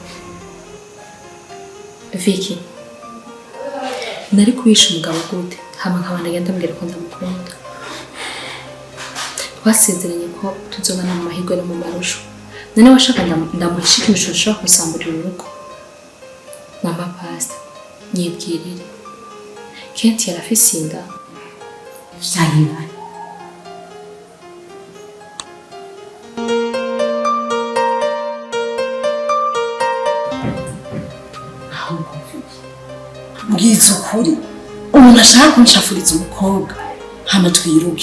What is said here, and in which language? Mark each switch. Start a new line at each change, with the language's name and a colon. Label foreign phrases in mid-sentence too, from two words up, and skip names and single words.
Rundi: Vicky, nari kuhisha umugabo gute hama nkabana ngenda mbwira ko ndamukunda. Twasezeranye ko tuzobana mu mahirwe no mu marusho. None washaka ndamuhisha ikintu gishobora kusamburira urugo. Mama Pastor, nyibwirire. Kenti yarafise inda. Vyayibara. Mbwiza ukuri, umuntu ashaka kunshafuriza umukobwa hama twiruke.